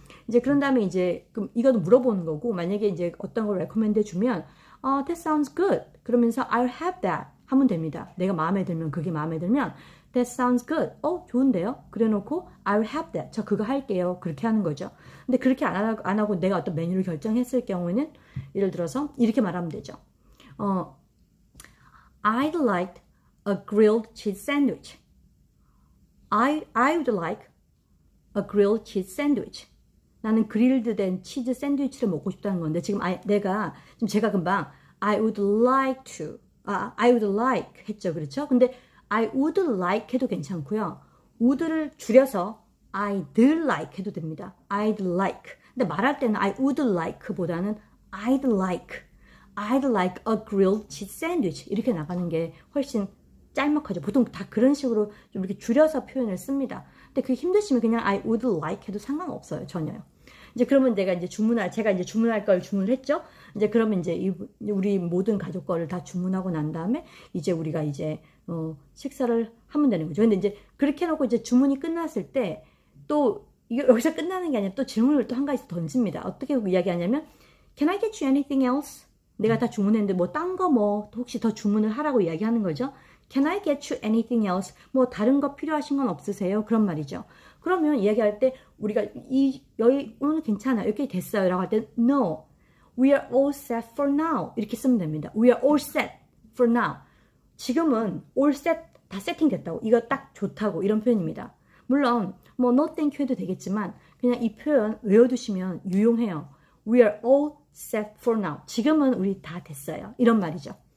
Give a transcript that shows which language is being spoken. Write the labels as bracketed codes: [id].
[ko] 이제 그런 다음에 이제 그럼 이거도 물어보는 거고 만약에 이제 어떤 걸 레코멘드 해주면 [en] that sounds good. [ko] 그러면서 [en] I'll have that. [ko] 하면 됩니다. 내가 마음에 들면, 그게 마음에 들면 [en] That sounds good. [ko] 좋은데요? 그래 놓고 [en] I will have that. [ko] 저 그거 할게요. 그렇게 하는 거죠. 근데 그렇게 안 하고 내가 어떤 메뉴를 결정했을 경우에는 예를 들어서 이렇게 말하면 되죠. [en] I'd like a grilled cheese sandwich. I would like a grilled cheese sandwich. [ko] 나는 그릴드 된 치즈 샌드위치를 먹고 싶다는 건데 지금 제가 금방 [en] I would like to I would like [ko] 했죠. 그렇죠? 근데 [en] I would like [ko] 해도 괜찮고요. would를 줄여서 [en] I'd like [ko] 해도 됩니다. I'd like. 근데 말할 때는 [en] I would like [ko] 보다는 [en] I'd like a grilled cheese sandwich [ko] 이렇게 나가는 게 훨씬 짤막하죠. 보통 다 그런 식으로 좀 이렇게 줄여서 표현을 씁니다. 근데 그게 힘드시면 그냥 [en] I would like [ko] 해도 상관없어요. 전혀요. 이제 그러면 제가 이제 주문할 걸 주문을 했죠. 이제 그러면 이제 우리 모든 가족 거를 다 주문하고 난 다음에 이제 우리가 이제 식사를 하면 되는 거죠. 근데 이제 그렇게 해놓고 이제 주문이 끝났을 때 또 여기서 끝나는 게 아니라 또 질문을 또 한 가지 던집니다. 어떻게 이야기하냐면 [en] Can I get you anything else? [ko] 내가 다 주문했는데 뭐 딴 거 뭐 혹시 더 주문을 하라고 이야기하는 거죠. [en] Can I get you anything else? [ko] 뭐 다른 거 필요하신 건 없으세요? 그런 말이죠. 그러면 이야기할 때 우리가 여기 오늘 괜찮아요. 이렇게 됐어요. 라고 할 때 [en] No, we are all set for now. [ko] 이렇게 쓰면 됩니다. [en] We are all set for now. [ko] 지금은 all set 다 세팅됐다고. 이거 딱 좋다고. 이런 표현입니다. 물론 뭐 [en] no thank you [ko] 해도 되겠지만 그냥 이 표현 외워두시면 유용해요. [en] We are all set for now. [ko] 지금은 우리 다 됐어요. 이런 말이죠.